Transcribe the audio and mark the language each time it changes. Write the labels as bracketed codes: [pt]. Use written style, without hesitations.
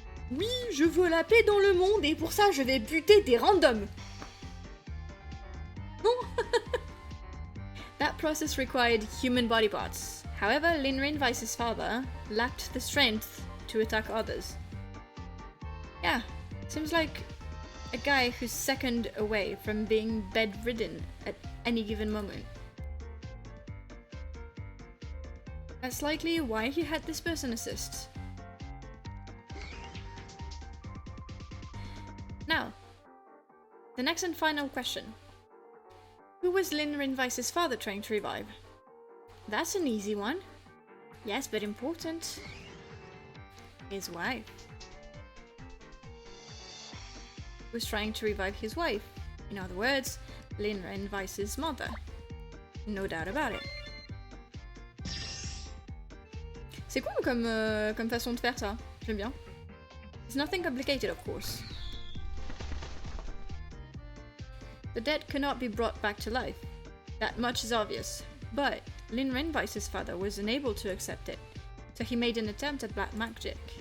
[fr] Oui, je veux la paix dans le monde et pour ça je vais buter des randoms. Non. [en] That process required human body parts. However, Lin Rinvice's father lacked the strength to attack others. Yeah, seems like a guy who's second away from being bedridden at any given moment. That's likely why he had this person assist. Now, the next and final question. Who was Lin Rinvice's father trying to revive? That's an easy one. Yes, but important. His wife. He was trying to revive his wife. In other words, Lin Rinvice's mother. No doubt about it. [fr] C'est cool comme façon de faire ça. J'aime bien. [en] It's nothing complicated, of course. The dead cannot be brought back to life. That much is obvious. But Lin Rinvice's father was unable to accept it, so he made an attempt at black magic.